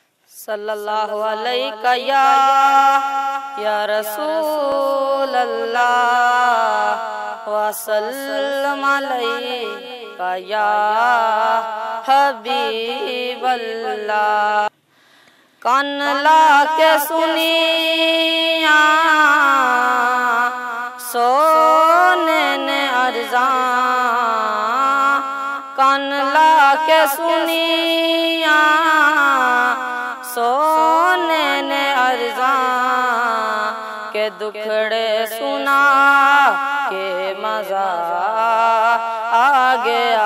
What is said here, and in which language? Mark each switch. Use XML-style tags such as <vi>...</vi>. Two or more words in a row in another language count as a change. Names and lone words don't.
<ar>صلى الله عليك يا رسول الله وسلم عليك يا حبيب الله.</ar> <pa>کان لا کے سنیا سوہنے نے عرضاں، کان لا کے سنیا سوہنے نے عرضاں کہ دکھڑے سنا کے مزہ آ گیا.</pa>